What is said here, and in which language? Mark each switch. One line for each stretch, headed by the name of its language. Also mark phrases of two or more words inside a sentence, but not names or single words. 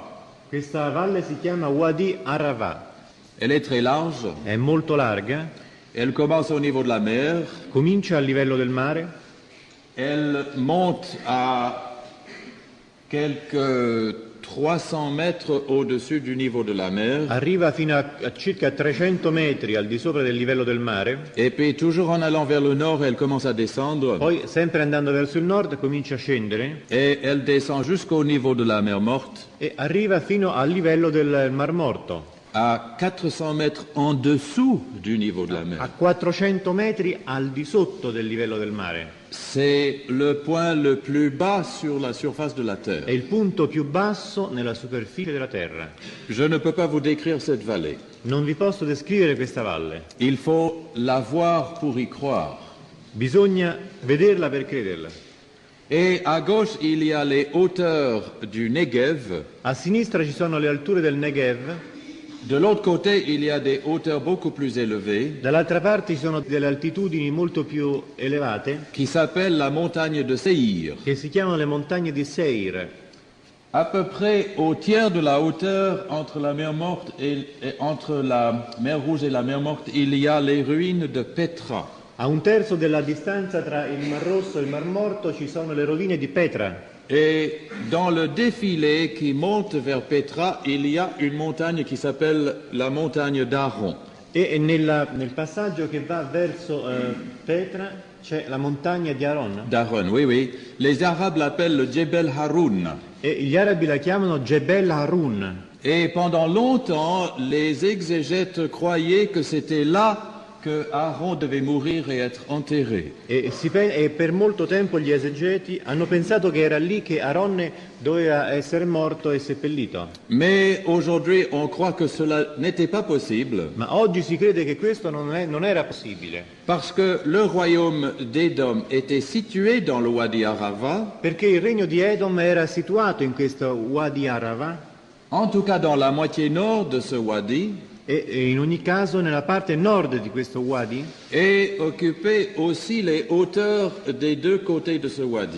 Italian: Questa valle si chiama Wadi Arava.
French: Elle est très large,
Italian: È molto larga,
French: elle commence au niveau de la mer,
Italian: comincia a livello del mare,
French: elle monte à quelques 300 mètres au-dessus du niveau de la mer,
Italian: arriva fino a circa 300 metri al di sopra del livello del mare,
French: et puis toujours en allant vers le nord, elle commence à descendre,
Italian: poi sempre andando verso il nord comincia a scendere
French: et elle descend jusqu'au niveau de la mer Morte.
Italian: e arriva fino al livello del Mar Morto.
French: à 400 mètres en dessous du niveau de la
Italian: a
French: mer.
Italian: 400 metri al di sotto del livello del mare.
French: C'est le point le plus bas sur la surface de la Terre.
Italian: È il punto più basso nella superficie della Terra.
French: Je ne peux pas vous décrire cette vallée.
Italian: Non vi posso descrivere questa valle.
French: Il faut la voir pour y croire.
Italian: Bisogna vederla per crederla.
French: Et à gauche, il y a les hauteurs du Negev.
Italian: A sinistra ci sono le alture del Negev,
French: De l'autre côté, il y a des hauteurs beaucoup plus élevées
Italian: dall'altra parte ci sono delle altitudini molto più elevate
French: qui s'appellent la montagne de Seir.
Italian: che si chiamano le montagne di Seir.
French: À peu près au tiers de la hauteur entre la mer Morte et entre la mer Rouge et la mer Morte, il y a les ruines de Petra.
Italian: A un terzo della distanza tra il Mar Rosso e il Mar Morto ci sono le rovine di Petra.
French: Et dans le défilé qui monte vers Petra, il y a une montagne qui s'appelle la montagne d'Aaron.
Italian: E nel passaggio che va verso Petra c'è la montagna di Aron.
French: D'Aaron, oui, oui. Les Arabes l'appellent le Djebel Haroun.
Italian: E gli arabi la chiamano Jebel Harun.
French: Et pendant longtemps, les exégètes croyaient que c'était là que Aaron devait mourir et être enterré.
Italian: E per molto tempo gli esegeti hanno pensato che era lì che Aronne doveva essere morto e seppellito.
French: Mais aujourd'hui, on croit que cela n'était pas possible
Italian: Ma oggi si crede che questo non era possibile,
French: parce que le royaume d'Édom était situé dans le Wadi Arava,
Italian: perché il regno di Edom era situato in questo Wadi Arava,
French: en tout cas dans la moitié nord de ce wadi,
Italian: e in ogni caso nella parte nord di questo Wadi,
French: et occupait aussi les hauteurs des deux côtés de ce wadi.